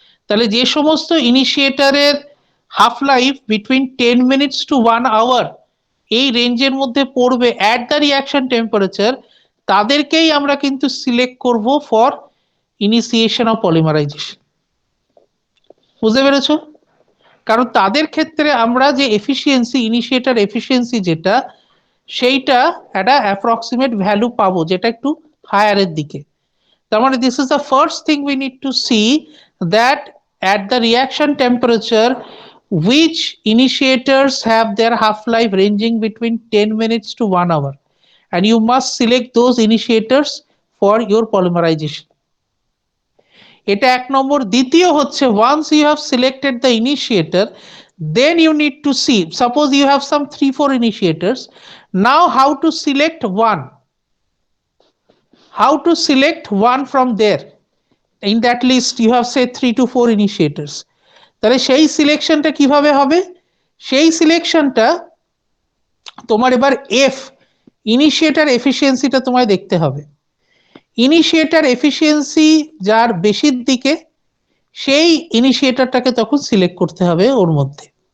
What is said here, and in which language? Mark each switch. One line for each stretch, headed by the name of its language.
Bangla: তাহলে যে সমস্ত ইনিশিয়েটরের half life between 10 minutes to 1 hour এই রেঞ্জের মধ্যে পড়বে
English: at the reaction temperature,
Bangla: তাদেরকেই আমরা কিন্তু সিলেক্ট করব
English: For initiation of polymerization.
Bangla: বুঝতে পেরেছো? কারণ তাদের ক্ষেত্রে আমরা যে এফিসিয়েন্সি, ইনিশিয়েটর এফিসিয়েন্সি যেটা, সেইটা একটা অ্যাপ্রক্সিমেট ভ্যালু পাবো যেটা একটু হায়ারের দিকে। তার মানে
English: This is the first thing we need to see, that at the reaction temperature which initiators have their half life ranging between 10 minutes to 1 hour, and you must select those initiators for your polymerization.
Bangla: এটা এক নম্বর। দ্বিতীয় হচ্ছে,
English: once you have selected the initiator, then you need to see, suppose you have some 3-4 initiators, now how to select one, how to select one from there. In that list you have say 3 to 4 initiators.
Bangla: তাহলে সেই সিলেকশনটা কিভাবে হবে? সেই সিলেকশনটা তোমার এবার F, initiator এফিসিয়েন্সিটা তোমায় দেখতে হবে। ইনিশিয়েটর এফিসিয়েন্সি যার বেশির দিকে, সেই ইনিশিয়েটরটাকে তখন সিলেক্ট করতে হবে ওর মধ্যে।